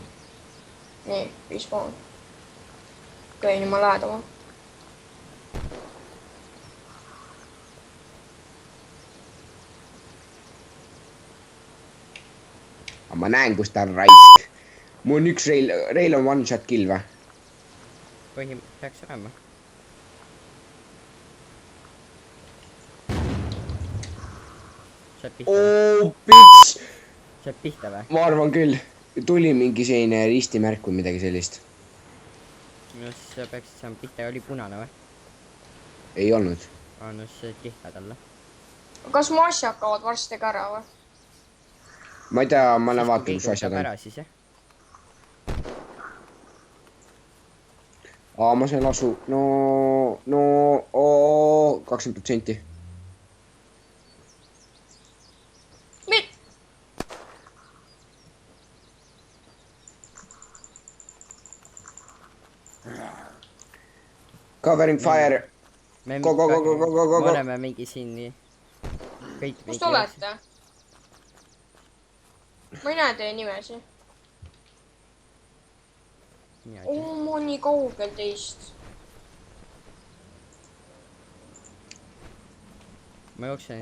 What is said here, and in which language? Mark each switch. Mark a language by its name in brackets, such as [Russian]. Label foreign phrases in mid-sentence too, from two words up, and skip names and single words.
[Estonian] Nii, 5 pound. Okei, nüüd ma lähedama. Ma näen, kus ta on raisk. Mul on üks rail on [English] one shot kill [Estonian] või? Peaks olema. Saad pihta või? Pits! Saad pihta või? Ma arvan küll. Tuli mingi selline ristimärk või midagi sellist. No siis sa peaksid saama pihta. Oli punane või? Ei olnud. No siis saad pihta talle. Kas mu asjad kaovad varsti ka ära või? Ma ei tea, ma lähen vaatan, kus asjad on. Ära siis, jah? Ma sain lasu. No, 20%. [English] Covering fire. Go. [Estonian] Me oleme mingi siin nii. Kus te olete? Ma ei näe teie nimesi. Ma olen nii kaugel teist. Ma jooksen